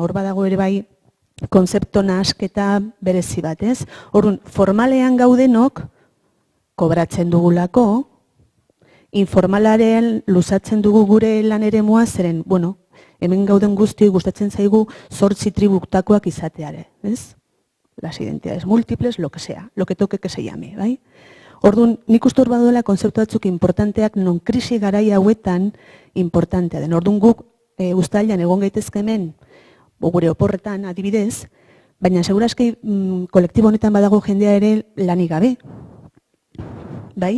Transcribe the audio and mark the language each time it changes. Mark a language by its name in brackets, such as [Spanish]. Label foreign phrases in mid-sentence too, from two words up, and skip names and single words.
[Basque] Hor badago ere bai konzepto nahasketa berezi bat, ez? Orduan, formalean gaudenok kobratzen dugulako, informalaren luzatzen dugu gure lan eremua, zeren, bueno, hemen gauden guztioi gustatzen zaigu 8 tributakoak izateare, ez? [Spanish] Las identidades múltiples, lo que sea, lo que toque que se llame, [Basque] bai? Orduan, nik uste hor baduela konzeptu batzuk importanteak non krisi garai hauetan importantea den. Orduan guk uztailean egon gaitezke hemen, gure oporretan adibidez, baina segurazki kolektibo honetan badago jendea ere lanik gabe. Bai?